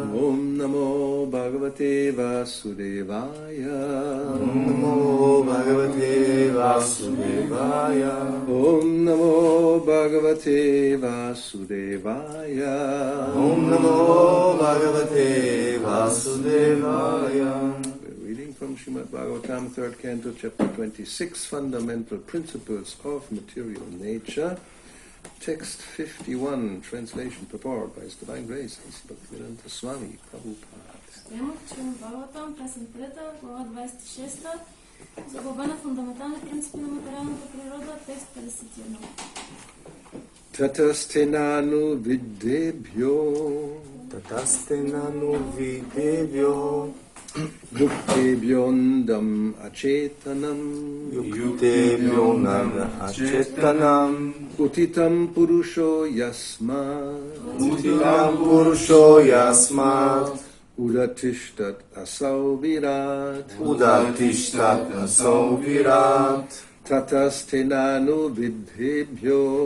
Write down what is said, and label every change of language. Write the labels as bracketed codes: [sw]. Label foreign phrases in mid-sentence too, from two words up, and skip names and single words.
[sa] Om Namo Bhagavate Vasudevaya Om Namo Bhagavate Vasudevaya Om Namo Bhagavate Vasudevaya Om Namo Bhagavate Vasudevaya. [en] From Srimad Bhagavatam, 3rd Canto, Chapter 26, Fundamental Principles of Material Nature, Text 51, Translation, purport by His Divine Grace, Bhakti-yoga Swami Prabhupada. [bg] Тема Srimad Bhagavatam, песен 3, глава 26, заглава на фундаментални принципи на материалната природа, текст 51. [sa] Tatastenanu videbhyo Yuktebhyondam acetanam Utitam purusho yasmat Udatishtat asau virat Tatastenanu videbhyo